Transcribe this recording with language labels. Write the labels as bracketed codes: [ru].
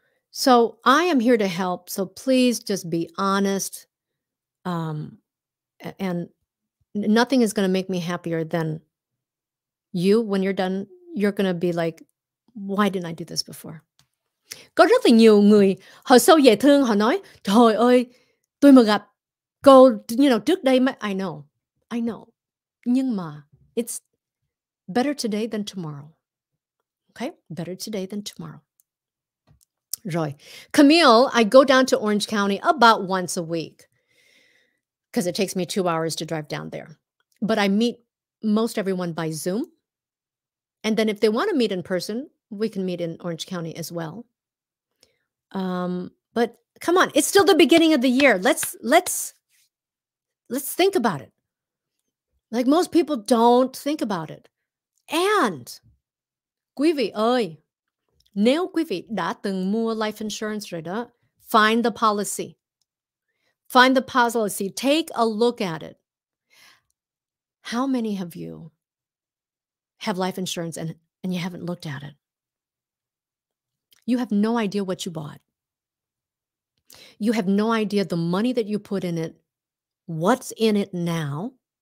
[en] So I am here to help. So please just be honest. And nothing is going to make me happier than you. When you're done, you're going to be like, why didn't I do this before? [vi] Có rất là nhiều người họ sâu dễ thương, họ nói, trời ơi, tôi mà gặp cô, trước đây mà, [en] I know. [vi] Nhưng mà [en] it's better today than tomorrow. Okay? Better today than tomorrow. Rồi. Camille, I go down to Orange County about once a week because it takes me 2 hours to drive down there. But I meet most everyone by Zoom. And then if they want to meet in person, we can meet in Orange County as well. But come on, it's still the beginning of the year. Let's think about it. Like most people don't think about it. [vi] And quý vị ơi, nếu quý vị đã từng mua life insurance rồi đó, [en] find the policy. Find the policy. Take a look at it. How many of you have life insurance and you haven't looked at it? You have no idea what you bought. You have no idea the money that you put in it, what's in it now.